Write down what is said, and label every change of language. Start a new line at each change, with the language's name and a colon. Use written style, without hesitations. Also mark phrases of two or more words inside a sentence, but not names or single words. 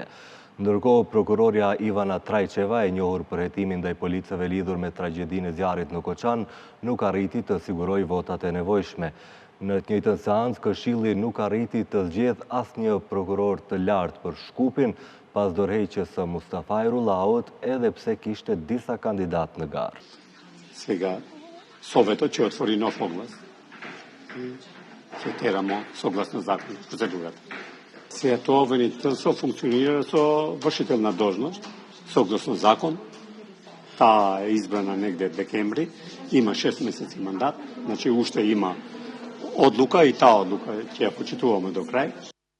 Albanian: Ndërkohë, prokuroria Ivana Trajqeva, e njohur për hetimin ndaj policëve lidhur me tragjedinë e zjarrit në Koçan, nuk arriti të sigurojë votat e nevojshme. Në të njëjtën seancë, Këshilli nuk arriti të zgjedhë asnjë prokuror të lartë për Shkupin pas dorëheqjes së Mustafaj Rullaut, edhe pse kishte disa kandidat në garë.
Macedonian: Сега Советот ќе отвори нов оглас и ќе терamo согласно закон процедурата. Сега тоа обвинителство функционира со вршителна должност, согласно закон. Таа е избрана негде декември, има 6 месеци мандат, значи уште има одлука и таа одлука ќе ја почитуваме до крај.